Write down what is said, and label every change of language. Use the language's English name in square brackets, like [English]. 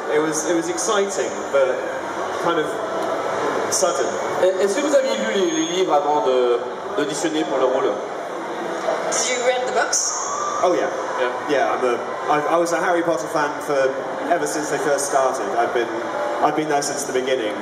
[English] It was exciting, but kind of sudden. [French] Est-ce que vous aviez lu les livres avant d'auditionner pour le rôle? [English] Did you read the books? Oh yeah. I was a Harry Potter fan ever since they first started. I've been there since the beginning.